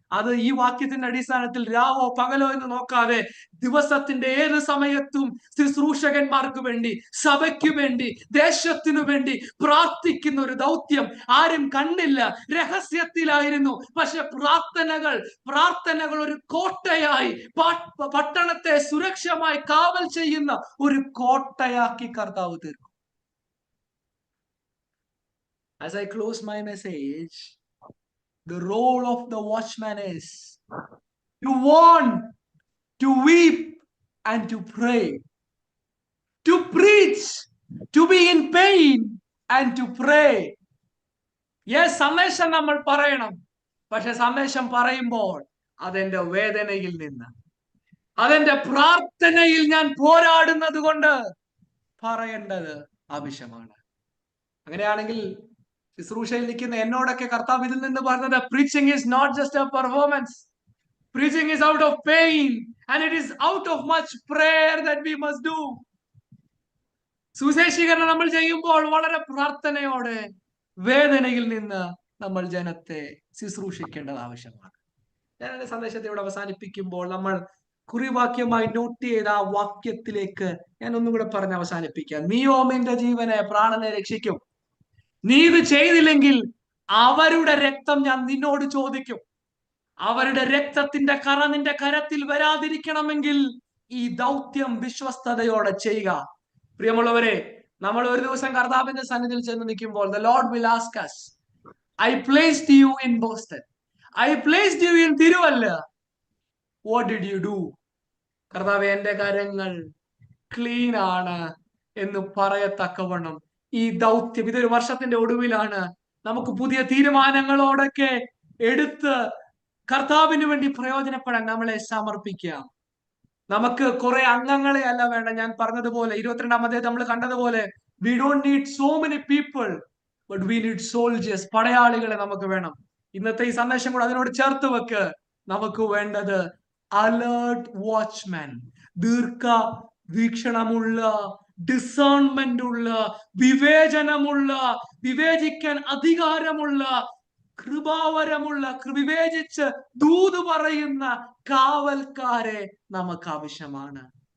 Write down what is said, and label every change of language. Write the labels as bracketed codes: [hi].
[ml] അത് ഈ വാക്യത്തിന്റെ അടിസ്ഥാനത്തിൽ രാവോ പകലോ എന്ന് നോക്കാതെ ദിവസത്തിന്റെ ഏത് സമയത്തും ശുശ്രൂഷകന്മാർക്ക് വേണ്ടി, സഭയ്ക്ക് വേണ്ടി, ദേശത്തിനു വേണ്ടി പ്രാർത്ഥിക്കുന്ന ഒരു ദൗത്യം ആരും കണ്ടില്ല. രഹസ്യത്തിലായിരുന്നു. പക്ഷെ പ്രാർത്ഥനകൾ ഒരു കോട്ടയായി, പട്ടണത്തെ സുരക്ഷമായി കാവൽ ചെയ്യുന്ന ഒരു കോട്ടയാക്കി കർത്താവ് തീർക്കും. [en] As I close my message, the role of the watchman is to warn, to weep, and to pray, to preach, to be in pain, and to pray. [ml] Yes, സന്ദേശം നമ്മൾ പറയണം. പക്ഷെ സന്ദേശം പറയുമ്പോൾ അതെന്റെ വേദനയിൽ നിന്ന്, അതെന്റെ പ്രാർത്ഥനയിൽ ഞാൻ പോരാടുന്നത് കൊണ്ട് പറയേണ്ടത് ആവശ്യമാണ്. അങ്ങനെയാണെങ്കിൽ ശുശ്രൂഷയിൽ നിൽക്കുന്ന എന്നോടൊക്കെ കർത്താവ് ഇതിൽ നിന്ന് പറഞ്ഞത്, [en] preaching is not just a performance. Preaching is out of pain and it is out of much prayer that we must do. [ml] സുവിശേഷീകരണം നമ്മൾ ചെയ്യുമ്പോൾ വളരെ പ്രാർത്ഥനയോടെ, വേദനയിൽ നിന്ന് നമ്മൾ ജനത്തെ ശുശ്രൂഷിക്കേണ്ടത് ആവശ്യമാണ്. ഞാൻ എന്റെ സന്ദേശത്തെ ഇവിടെ അവസാനിപ്പിക്കുമ്പോൾ നമ്മൾ കുറിവാക്യമായി നോട്ട് ചെയ്ത ആ വാക്യത്തിലേക്ക് ഞാൻ ഒന്നും കൂടെ പറഞ്ഞ് അവസാനിപ്പിക്കാം. നീയോ നിന്റെ ജീവനെ, പ്രാണനെ രക്ഷിക്കും. നീ ഇത് ചെയ്തില്ലെങ്കിൽ അവരുടെ രക്തം ഞാൻ നിന്നോട് ചോദിക്കും. അവരുടെ രക്തത്തിന്റെ കറ നിന്റെ കരത്തിൽ വരാതിരിക്കണമെങ്കിൽ ഈ ദൗത്യം വിശ്വസ്തയോടെ ചെയ്യുക. പ്രിയമുള്ളവരെ, നമ്മൾ ഒരു ദിവസം കർത്താവിന്റെ സന്നിധിയിൽ ചെന്ന് നിൽക്കുമ്പോൾ [en] the Lord will ask us, I placed you in Boston, I placed you in Thiruvalla, what did you do? [ml] കർത്താവേ, എന്റെ കരങ്ങൾ ക്ലീൻ ആണ് എന്ന് പറയത്തക്കവണ്ണം ഈ ദൗത്യം, ഇതൊരു വർഷത്തിന്റെ ഒടുവിലാണ്. നമുക്ക് പുതിയ തീരുമാനങ്ങളോടൊക്കെ എടുത്ത് കർത്താവിന് വേണ്ടി പ്രയോജനപ്പെടാൻ നമ്മളെ സമർപ്പിക്കാം. നമുക്ക് കുറെ അംഗങ്ങളെ അല്ല വേണ്ട. ഞാൻ പറഞ്ഞതുപോലെ 22-ാം അധ്യായത്തിൽ നമ്മൾ കണ്ടതുപോലെ, [en] we don't need so many people, but we need soldiers. [ml] പടയാളികളെ നമുക്ക് വേണം. ഇന്നത്തെ ഈ സന്ദേശം കൂടെ അതിനോട് ചേർത്ത് വെക്ക്. നമുക്ക് വേണ്ടത് അലേർട്ട് വാച്ച്മാൻ, ദീർഘ വീക്ഷണമുള്ള, ഡിസേൺമെന്റ് ഉള്ള, വിവേചനമുള്ള, വിവേചിക്കാൻ അധികാരമുള്ള, കൃപാവരമുള്ള, വിവേചിച്ച് ദൂത് പറയുന്ന കാവൽക്കാരെ നമുക്ക് ആവശ്യമാണ്.